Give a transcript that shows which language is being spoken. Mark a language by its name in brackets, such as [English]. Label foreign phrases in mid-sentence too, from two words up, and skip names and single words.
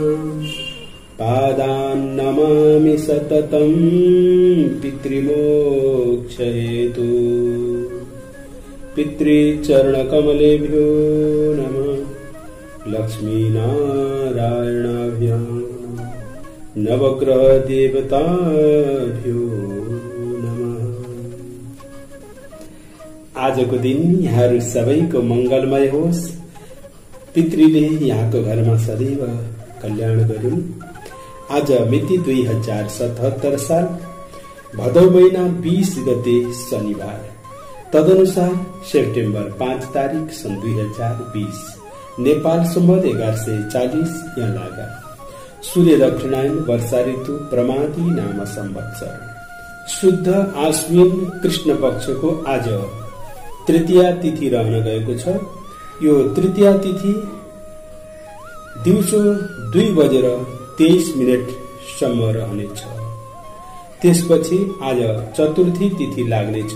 [Sanskrit] पादान् नमामि सततं पितृमोक्ष हेतु पितृचरणकमलेभ्यो नमः। लक्ष्मीनारायणाभ्यां नवग्रह देवताभ्यो नमः। [Nepali] आजको दिन यहाँहरु सबैको मंगलमय होस्। पितृले यहाँको घरमा सदैव कल्याण गरून्। आज मिति 2077 साल भदौ महिना 20 गते शनिबार, तदनुसार सेप्टेम्बर 5 तारिक सन् 2020 नेपाल सम्वत 1140 यहाँ लागा सूर्य दक्षिणायन वर्षा ऋतु प्रमादी नाम संवत्सर शुद्ध आश्विन कृष्ण पक्षको आज तृतीया तिथि रहन गएको छ। यो तृतीया तिथि दिउँसो 2:23 सम्म रहनेछ। त्यसपछि आज चतुर्थी तिथि लाग्नेछ।